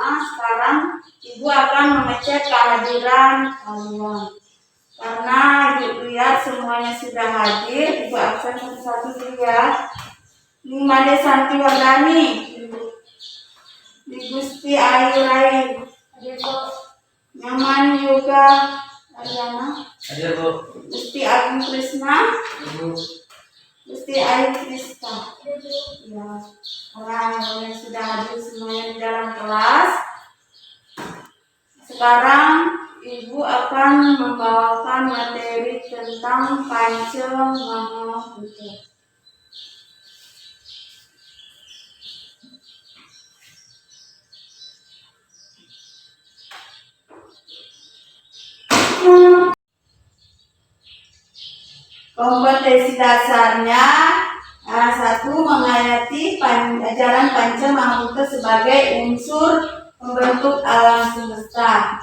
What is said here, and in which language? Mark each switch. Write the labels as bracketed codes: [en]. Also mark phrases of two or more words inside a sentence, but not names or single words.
[id] Sekarang ibu akan mengecek kehadiran kalian. Karena ibu lihat semuanya sudah hadir, ibu absen satu-satu dulu ya. Ini Made Santi Wardani, Di Gusti Ayu Rai, Nyaman Yoga Ariana, Hadir Bu. Gusti Agung Krisna, Ibu. Gusti Ayu Krista. Ya, orang yang sudah hadir semuanya di dalam kelas. Sekarang Ibu akan membawakan materi tentang Panca Mahabhuta. Kompetensi dasarnya satu, menghayati ajaran Panca Mahabhuta sebagai unsur pembentuk alam semesta.